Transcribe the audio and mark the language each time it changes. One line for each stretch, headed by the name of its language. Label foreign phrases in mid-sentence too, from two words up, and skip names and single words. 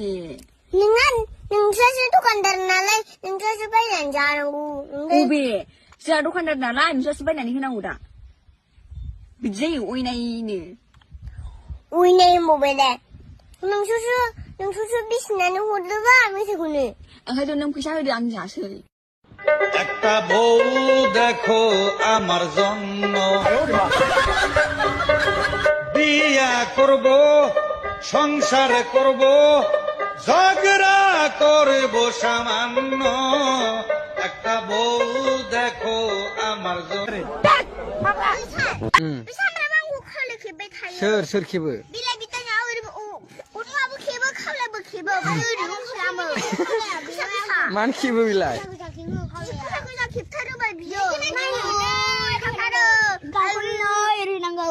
Bodo: नोंसोरसो दखानदार नालाय नोंसोरसो बायनानै जानांगौ अबे जोंहा दखानदार नालाय नोंसोरसो बायनानै होनांगौ दा बिदि जायो अयनायनो उइनाय होनबावबाय दे नोंसोरसो बिसिनानै हरदोबा मेथाइखौनो ओंखायथ' नों फैसा होदो आं जासै
Bangla: একটা বউ দেখো আমার জন্য বিয়া করব সংসার করব ঝগড়া করব সামান্য একটা বউ দেখো আমার জন্য
Bodo: बे सामब्राम आंखौ खावलाय खेबबाय थायो सोर खेबो बिलाइ बिथाङा ओरैबो अनलाबो खेबो खावलायबो खेबो ओमफ्राय ओरैबो खालामो फिसा फिसा मानो खेबो बिलाय गोजा गोजा खेबथारोबाय बियो थांथारो गावनो एरैनांगौ